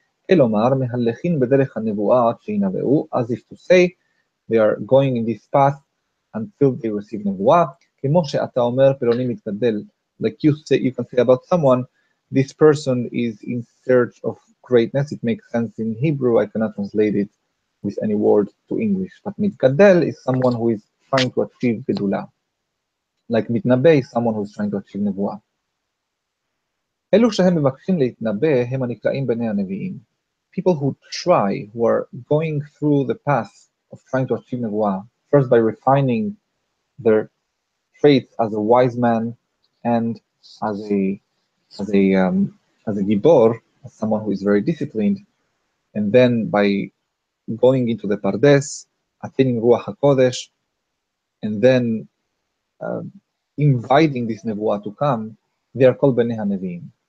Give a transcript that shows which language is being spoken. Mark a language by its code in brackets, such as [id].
[he] כלומר, מהלכים בדרך הנבואה עד שינבאו, [en] as if to say, they are going in this path until they receive נבואה, [he] כמו שאתה אומר, פלוני מתגדל, [en] like you can say about someone, this person is in search of greatness. It makes sense in Hebrew, I cannot translate it with any word to English, but מתגדל is someone who is trying to achieve גדולה. Like מתנבא is someone who is trying to achieve נבואה. [he] אלו שהם מבקשים להתנבא, הם הנקראים בני הנביאים. [en] People who try, who are going through the path of trying to achieve nevuah, first by refining their traits as a wise man and as a gibor, as someone who is very disciplined, and then by going into the pardes, attaining ruach hakodesh, and then inviting this nevuah to come, they are called bnei haneviim.